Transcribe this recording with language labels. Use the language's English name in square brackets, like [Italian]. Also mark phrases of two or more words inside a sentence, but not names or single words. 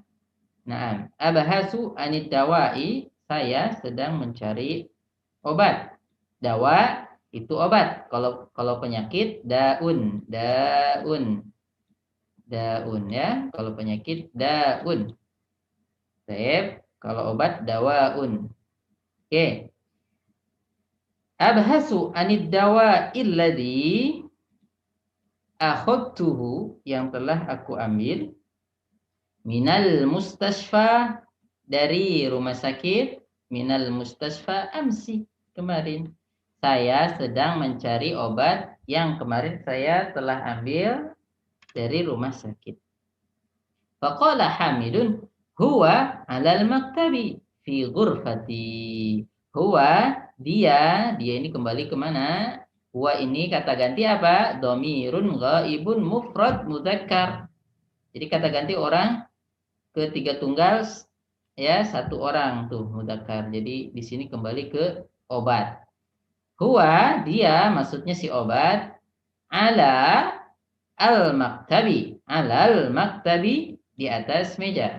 [Indonesian] Nah, [Arabic] أبحث عن الدواء, [Indonesian] saya sedang mencari obat. Dawa itu obat. Kalau penyakit daun, daun. Daun ya. Kalau penyakit daun. Baik, kalau obat dawaun. Oke. [Arabic] أبحث عن الدواء الذي أخذته, [Indonesian] yang telah aku ambil [Arabic] من المستشفى, [Indonesian] dari rumah sakit, [Arabic] من المستشفى أمس, [Indonesian] kemarin. Saya sedang mencari obat yang kemarin saya telah ambil dari rumah sakit. [Arabic] فقال حامد، هو على المكتب في غرفتي. [Indonesian] Huwa, dia ini kembali kemana? Huwa ini kata ganti apa? [Arabic] ضمير غائب مفرد مذكر. [Indonesian] Jadi kata ganti orang ketiga tunggal ya, satu orang tuh mudzakkar. Jadi di sini kembali ke obat. Huwa, dia maksudnya si obat, [Arabic] على المكتب، على المكتب, [Indonesian] di atas meja.